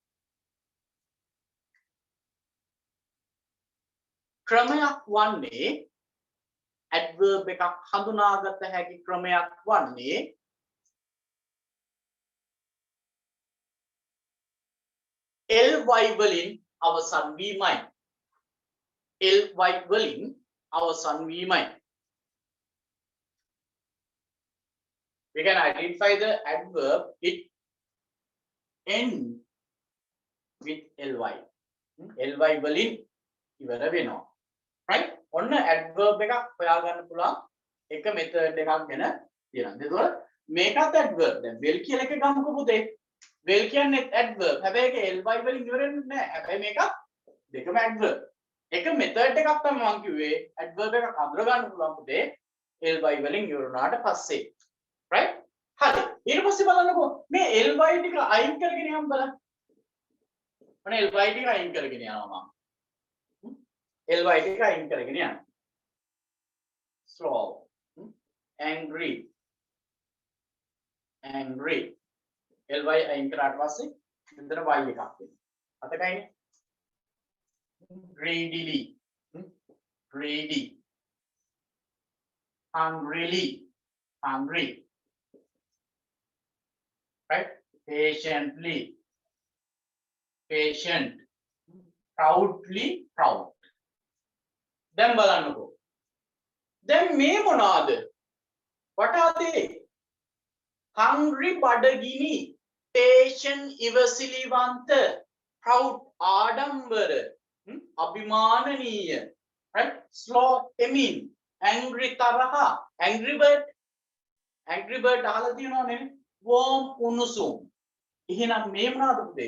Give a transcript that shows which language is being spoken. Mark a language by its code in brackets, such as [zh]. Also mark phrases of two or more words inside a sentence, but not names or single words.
[si] ක්‍රමයක් වන්නේ adverb එකක් හඳුනාගත හැකි ක්‍රමයක් වන්නේ ly වලින් අවසන් වීමයි. ly වලින් අවසන් වීමයි. [en] We can identify the adverb it end with ly. [si] ly වලින් ඉවර වෙනවා. right? ඔන්න adverb එකක් හොයාගන්න පුළුවන් එක method එකක් ගැන තියෙනවා. ඒකවල මේකත් adverb. දැන් well කියලා එක ගමුකෝ පුතේ. well කියන්නේ adverb. හැබැයි ඒක ly වලින් ඉවර වෙන්නේ නැහැ. හැබැයි මේක දෙකම adverb. එක method එකක් තමයි මම කිව්වේ adverb එකක් අඳුර ගන්න පුළුවන් පුතේ ly වලින් ඉවර වුණාට පස්සේ. right? හරි. ඊට පස්සේ බලන්නකෝ මේ ly ටික අයින් කරගෙන යන්න බලන්න. ඔන්න ly ටික අයින් කරගෙන යනවා මම. ly ටික අයින් කරගෙන යනවා. [en] slow, angry, angry. [si] ly අයින් කරාට පස්සේ මෙතන y එකක් වෙනවා. අතකයිනේ. [en] greedily, greedy, hungrily, hungry. right? Patiently, patient, proudly, proud. [si] දැන් බලන්නකෝ. දැන් මේ මොනවාද? [en] what are they? hungry බඩගිනි, patient ඉවසිලිවන්ත, proud ආඩම්බර, අභිමානනීය, right? [si] slow එමින්, angry තරහ, angry bird අහලා තියෙනව නේද? warm උණුසුම්. එහෙනම් මේ මොනවාද පුතේ?